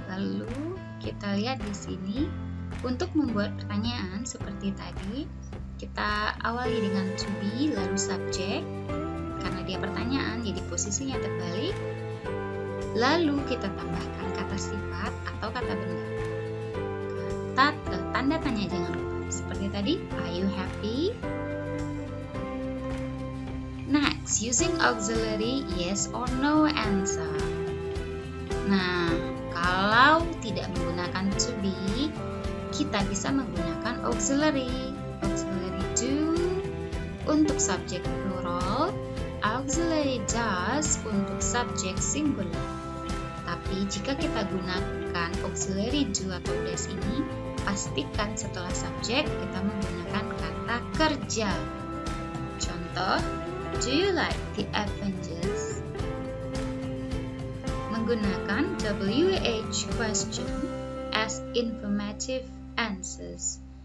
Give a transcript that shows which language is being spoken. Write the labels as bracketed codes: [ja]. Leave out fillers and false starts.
[id] Lalu kita lihat di sini untuk membuat pertanyaan seperti tadi, kita awali dengan to be lalu subjek karena dia pertanyaan, jadi posisinya terbalik. Lalu kita tambahkan kata sifat atau kata benda. Tanda tanya jangan lupa. Seperti tadi, [en] are you happy? Next, using auxiliary yes or no answer. [id] Nah, kalau tidak menggunakan to be, kita bisa menggunakan auxiliary. Auxiliary do untuk subjek plural, auxiliary does untuk subjek singular. Tapi jika kita gunakan menggunakan auxiliary do atau does ini, pastikan setelah subjek kita menggunakan kata kerja. Contoh, [en] do you like the Avengers? [id] Menggunakan [en] WH question as informative answers.